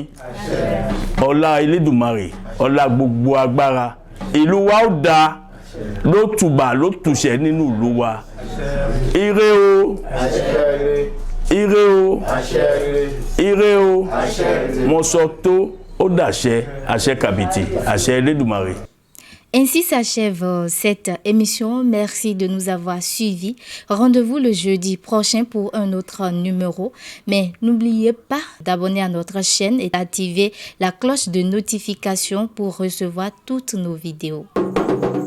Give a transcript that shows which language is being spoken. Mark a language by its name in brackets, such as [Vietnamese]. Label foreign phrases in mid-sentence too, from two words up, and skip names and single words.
[Yoruba] Ọlá Elédùmarè, ọlá gbogbo agbára, ìlú wa ó dáa, ló tùbà ló tùṣẹ́ nínú ìlú wa. Ire o, ire o, ire o, mo sọ tó. [French] Ainsi s'achève cette émission. Merci de nous avoir suivis. Rendez-vous le jeudi prochain pour un autre numéro. Mais n'oubliez pas d'abonner à notre chaîne et d'activer la cloche de notification pour recevoir toutes nos vidéos.